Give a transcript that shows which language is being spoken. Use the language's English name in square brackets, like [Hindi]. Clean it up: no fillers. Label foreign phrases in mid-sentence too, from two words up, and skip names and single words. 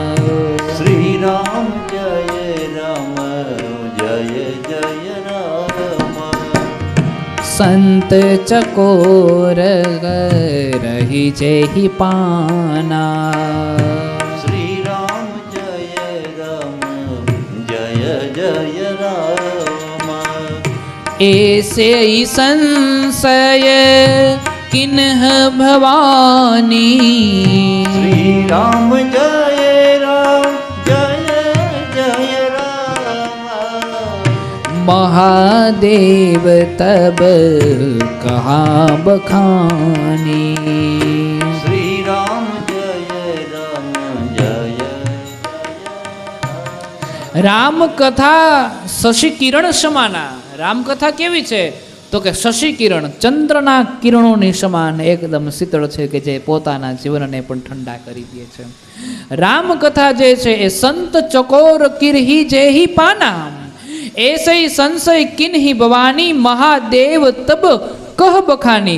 [Awadhi] श्री राम जय राम जय जय राम. संत चकोर रही जेही पाना. श्री राम जय राम जय जय राम. ऐसे ही संशय किन्ह भवानी। श्री राम जय राम जय जय राम। महादेव तब कहाँ बखानी। श्री राम जय राम जय राम कथा शशी किरण समाना. [Gujarati] રામકથા કેવી છે તો કે શશી કિરણ, ચંદ્રના કિરણોની સમાન એકદમ શીતળ છે કે જે પોતાના જીવનને પણ ઠંડા કરી દે છે. રામકથા જે છે એ [Awadhi] संत चकोर किरही जेही पाना, एसे संशय किन्ही भवानी, महादेव तब कह बखानी.